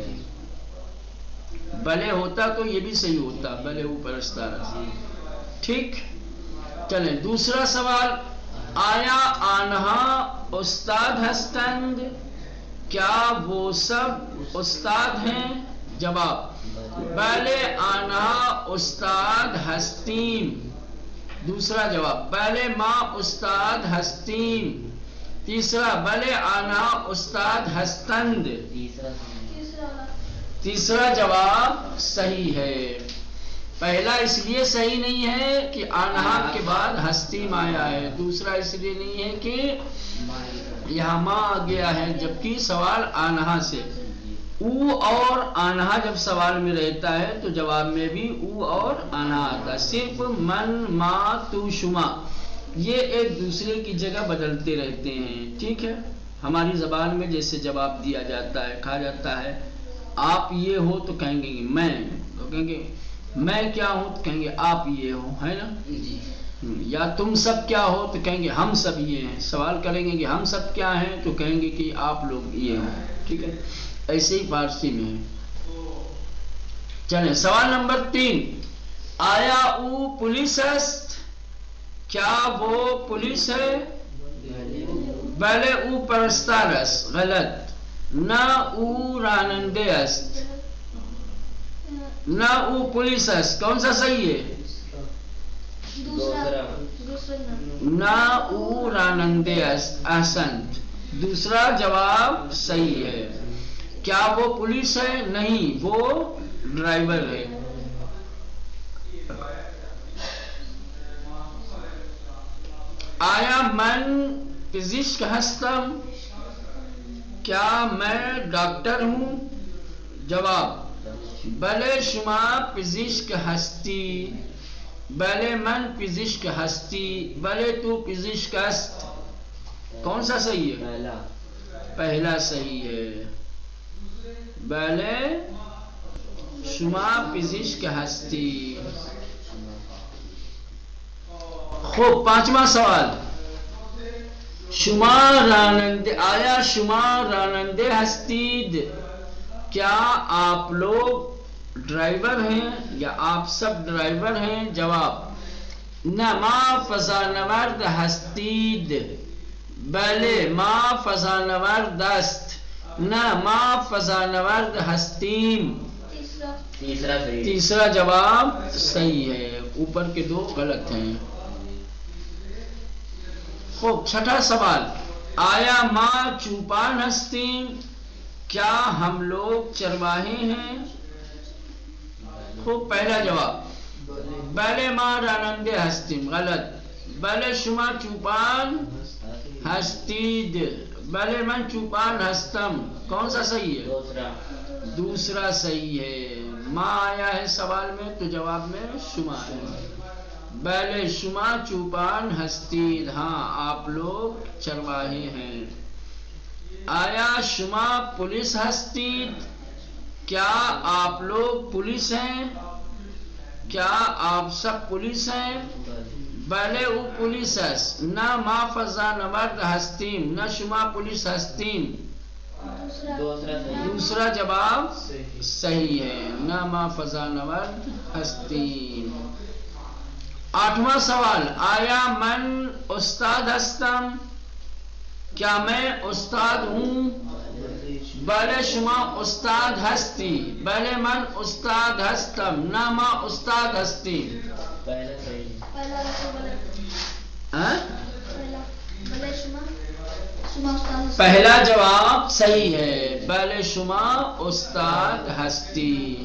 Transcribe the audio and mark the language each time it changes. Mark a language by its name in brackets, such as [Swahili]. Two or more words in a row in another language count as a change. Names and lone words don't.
[Urdu] بلے ہوتا تو یہ بھی صحیح ہوتا، [Persian] بلے او پرستار. [Urdu] ٹھیک، چلیں دوسرا سوال. [Persian] آیا آنہا استاد ہستند؟ [Urdu] کیا وہ سب استاد ہیں؟ [Persian] جواب بلے آنہا استاد ہستیم. [Urdu] دوسرا جواب [Persian] بلے ماں استاد ہستیم. تیسرا بلے آنہا استاد ہستند. [Urdu] تیسرا جواب صحیح ہے. پہلا اس لیے صحیح نہیں ہے کہ آنہا کے بعد ہستیم آیا ہے. دوسرا اس لیے نہیں ہے کہ یہاں ماں آ گیا ہے، جبکہ سوال آنہا سے. او اور آنہا جب سوال میں رہتا ہے تو جواب میں بھی او اور آنہا آتا ہے. صرف من، ما، تو، شما یہ ایک دوسرے کی جگہ بدلتے رہتے ہیں. ٹھیک ہے، ہماری زبان میں جیسے جواب دیا جاتا ہے، کہا جاتا ہے آپ یہ ہو تو کہیں گے میں، تو کہیں گے میں کیا ہوں تو کہیں گے آپ یہ ہو، ہے نا. یا تم سب کیا ہو تو کہیں گے ہم سب یہ ہیں. سوال کریں گے کہ ہم سب کیا ہیں تو کہیں گے کہ آپ لوگ یہ ہیں. ٹھیک ہے، ایسے ہی فارسی میں ہے. چلیں سوال نمبر 3. [Persian] آیا او پولیس است؟ [Urdu] کیا وہ پولیس ہے؟ [Persian] بلے او پرستار است. [Urdu] غلط. [Persian] نہ او رانندے است. نہ او پولیس است. [Urdu] کون سا صحیح ہے؟ [Persian] نہ او رانندے است. [Urdu] احسنت، دوسرا جواب صحیح ہے. کیا وہ پولیس ہے؟ نہیں، وہ ڈرائیور ہے. [Persian] آیا من پزشک ہستم؟ [Urdu] کیا میں ڈاکٹر ہوں؟ [Persian] جواب بلے شما پزشک ہستی. بلے من پزشک ہستی. بلے تو پزشک است. [Urdu] کون سا صحیح ہے؟ پہلا صحیح ہے. [Persian] بله شما پزشک هستی. خب [Urdu] پانچواں سوال، [Persian] شما راننده، آیا شما راننده هستید؟ [Urdu] کیا آپ لوگ ڈرائیور ہیں یا آپ سب ڈرائیور ہیں؟ [Persian] جواب، نه ما فضانورد هستید. بله ما فضانورد است. نه ما فضانورد هستیم. [Urdu] تیسرا جواب صحیح ہے، اوپر کے دو غلط ہیں. [Persian] خوب [Urdu] چھٹا سوال، [Persian] آیا ما چوپان ہستیم؟ [Urdu] کیا ہم لوگ چرواہے ہیں؟ [Persian] خوب [Urdu] پہلا جواب، [Persian] بلے ما راننده ہستیم. غلط. بلے شما چوپان ہستید. بلے من چوپان ہستم. [Urdu] کون سا صحیح ہے؟ دوسرا صحیح ہے. ما آیا ہے سوال میں تو جواب میں شما ہے. [Persian] بلے شما چوپان ہستید، [Urdu] ہاں آپ لوگ چرواہے ہیں. [Persian] آیا شما پولیس ہستید؟ [Urdu] کیا آپ لوگ پولیس ہیں؟ کیا آپ سب پولیس ہیں؟ [Persian] بلے او پولیس است. نه ما فضانورد هستیم. نه شما پولیس هستیم. [Urdu] دوسرا جواب صحیح ہے، [Persian] نه ما فضانورد هستیم. [Urdu] آٹھواں سوال، [Persian] آیا من استاد هستم؟ [Urdu] کیا میں استاد ہوں؟ [Persian] بلے شما استاد هستی. بلے من استاد هستم. نه ما استاد هستیم. [Urdu] پہلا جواب صحیح ہے، [Persian] بلے شما استاد ہستی.